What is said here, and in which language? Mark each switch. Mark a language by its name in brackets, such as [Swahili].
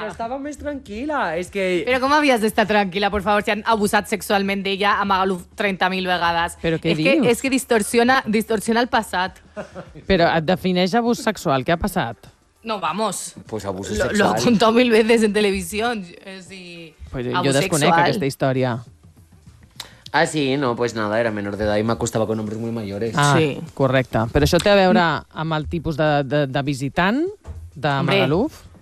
[Catalan] Però estava més tranquil·la. És que... Però com havies d'estar tranquil·la, por favor, si han abusat sexualment d'ella a Magaluf 30.000 vegades. Però què dius? És que distorsiona el passat. Però et defineix abús sexual, què ha passat? [Spanish] No, vamos. Pues abuso sexual. Lo he contado mil veces en televisión. [Catalan] Pues yo desconec aquesta història. [Spanish] Ah, sí, no, pues nada, [Catalan] era menor d'edat i m'acostava [Spanish] con hombres muy mayores. Ah, sí. [Catalan] Correcte. Però això té a veure amb el tipus de visitant de Magaluf?